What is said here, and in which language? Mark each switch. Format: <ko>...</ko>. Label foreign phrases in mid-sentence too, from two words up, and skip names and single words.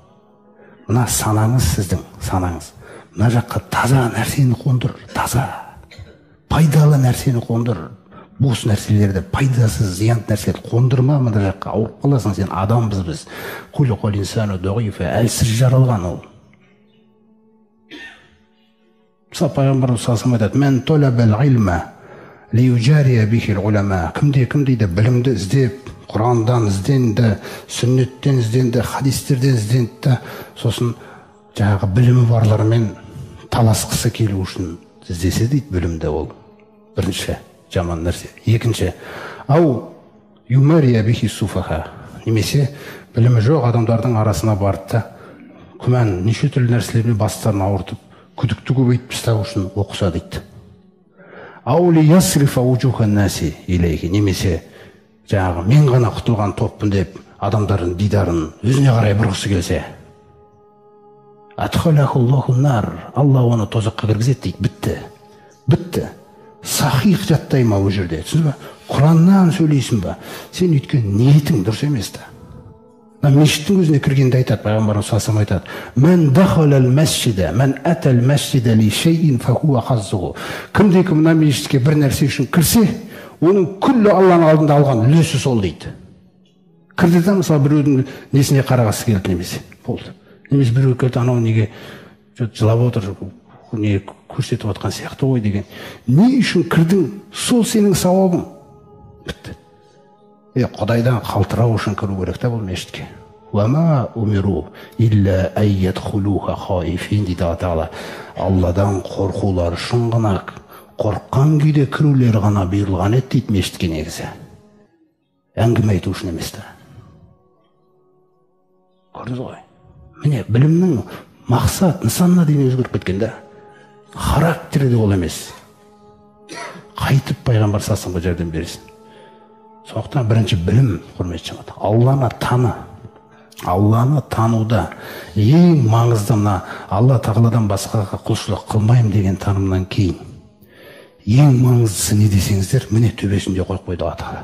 <kk>Мына санаңыз, сіздің санаңыз, мына жаққа таза нәрсені қондыр, таза, пайдалы нәрсені қондыр. Бос нәрселерді, пайдасыз, зиянды нәрселерді қондырма, мына жаққа ауырып қаласың, сен адамбыз біз.</kk> <ar>خلق الإنسان ضعيفا,</ar> <kk>әлсіз жаралған ол. Мысалы пайғамбарымыз</kk> <ar>صلى الله عليه وسلم</ar> <kk>айтады:</kk> <ar>"من طلب العلم ليجاري به العلماء".</ar> <kk>Кімде білімді іздеп, Құрандан ізденді, сүннеттен ізденді, хадистерден ізденді, сосын жаңағы білімі барлармен таласқысы келу үшін іздесе дейді білімді, ол бірінші жаман нәрсе. Екінші,</kk> <ar>أو يماري به السفهاء,</ar> <kk>немесе білімі жоқ адамдардың арасына барды да күмән, неше түрлі нәрселермен бастарын ауыртып, күдікті көбейтіп тастау үшін оқыса дейді.</kk> <ar>أو ليصرف وجوه الناس إليه,</ar> <kk>немесе жаңағы мен ғана құтылған топпын деп адамдардың дидарын өзіне қарай бұрғысы келсе,</kk> <ar>أدخله الله النار,</ar> <kk>Алла оны тозаққа кіргізеді дейді. Бітті. Сахих жаттай ма ол жерде, түсінсіз ба? Құраннан сөйлейсің ба? Сен өйткен ниетің дұрыс емес та. Мешіттің өзіне кіргенде айтады, пайғамбарымыз</kk> <ar>صلى الله عليه وسلم: "من دخل المسجد من أتى المسجد لشيء فهو حظه".</ar> <kk>Кімде-кім мына мешітке бір нәрсе үшін кірсе, оның күллі Алланың алдында алған үлесі сол дейді. Кірді да, мысалы біреудің несіне қарағысы келді немесе, болды. Немесе біреу келді, анау неге жылап отыр, не көрсетіп отқан сияқты ғой деген. Не үшін кірдің? Сол сенің сауабың. Бітті. Құдайдан қалтырау үшін кіру керек та бұл мешітке.</kk> <ar>وما أمروا إلا أن يدخلوها خائفين</ar> <kk>дейді Алла. Алладан қорқулар үшін ғана, қорыққан күйде кірулер ғана бұйырылған еді дейді мешітке негізі. Әңгіме айту үшін емес та. Көрдіңіз ғой? Міне білімнің мақсат, нысанына дейін өзгеріп кеткен да. Характері де ол емес. Қайтып пайғамбар</kk> <ar>صلى الله عليه وسلم</ar> <kk>жәрдем берсін. Сондықтан бірінші білім, құрметті жамағат. Алланы таны. Алланы тануда ең маңызды мына Алла тағаладан басқаға құлшылық қылмаймын деген танымнан кейін ең маңыздысы не десеңіздер, міне төбесінде қойып қойды Алла тағала.</kk>